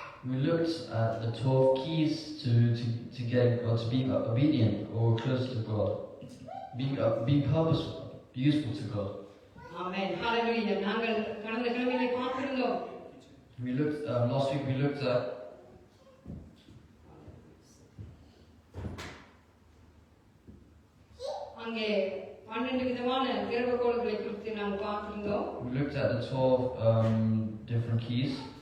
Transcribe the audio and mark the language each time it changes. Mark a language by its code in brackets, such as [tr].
[en] We looked at the 12 keys to get God to be obedient or close to God, being purposeful, useful to God. Amen. Hallelujah. [ta] நாங்கள் கடந்த கிழமையிலே பார்த்திருந்தோம். [en] We looked last week. We looked at [ta] அங்கே 12 விதமான திறவுகோள்களை குறித்து நாம் பார்த்திருந்தோம். [en] We looked at the 12 different keys.